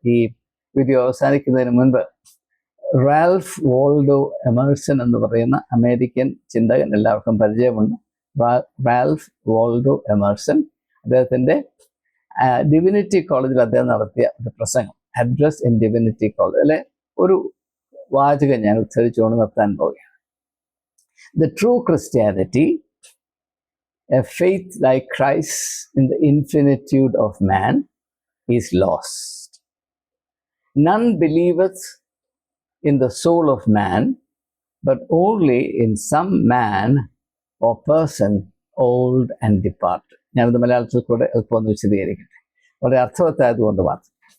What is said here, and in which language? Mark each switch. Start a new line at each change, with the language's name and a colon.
Malayalam: ഈ വീഡിയോ അവസാനിക്കുന്നതിന് മുൻപ് Ralph Waldo Emerson എന്ന് പറയുന്ന അമേരിക്കൻ ചിന്തകൻ എല്ലാവർക്കും പരിചയമുണ്ട്. റാൽഫ് വാൾഡോ എമേഴ്സൺ, അദ്ദേഹത്തിൻ്റെ ഡിവിനിറ്റി കോളേജിൽ അദ്ദേഹം നടത്തിയ ഒരു പ്രസംഗം, അഡ്രസ് ഇൻ ഡിവിനിറ്റി കോളേജ്, അല്ലെ ഒരു വാചകം ഞാൻ ഉദ്ധരിച്ചുകൊണ്ട് നിർത്താൻ പോവുകയാണ്.
English: The true Christianity, a faith like Christ in the infinitude of man, is lost. None believeth in the soul of man, but only in some man or person old and departed.
Malayalam: ഞാനത് മലയാളത്തിൽ കൂടെ എളുപ്പം ഒന്ന് വിശദീകരിക്കട്ടെ, വളരെ അർത്ഥവത്തായതുകൊണ്ട് മാത്രം.